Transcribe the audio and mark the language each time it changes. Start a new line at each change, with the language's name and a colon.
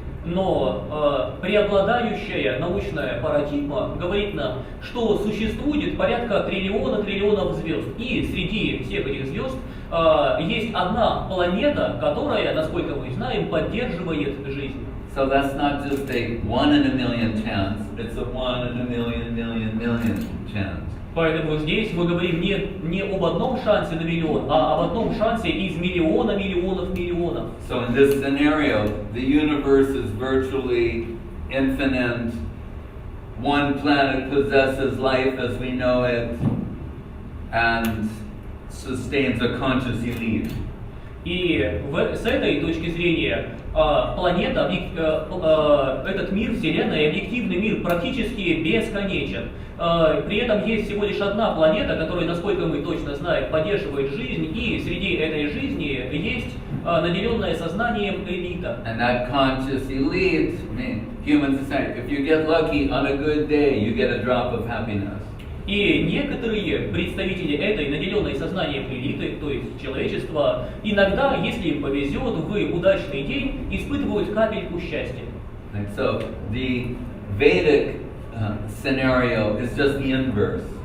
Russian: Но преобладающая научная парадигма говорит нам, что существует порядка триллионов звезд. И среди всех этих звезд есть одна планета, которая, насколько мы знаем, поддерживает жизнь.
English: So that's not just a 1 in a million chance, it's a 1 in a million chance.
Russian: Поэтому здесь мы говорим не об одном шансе на миллион, а об одном шансе из миллионов.
English: So in this scenario, the universe is virtually infinite. One planet possesses life as we know it and sustains a conscious elite.
Russian: И с этой точки зрения планета, этот мир, Вселенная, объективный мир практически бесконечен. При этом есть всего лишь одна планета, которая, насколько мы точно знаем, поддерживает жизнь, и среди этой жизни есть наделенная сознанием элита.
English: And that conscious elite, I mean, human society, if you get lucky on a good day, you get a drop of happiness.
Russian: И некоторые представители этой наделенной сознанием элиты, то есть человечества, иногда, если им повезет, в удачный день испытывают капельку счастья.
English: And so the Vedic scenario is just the inverse.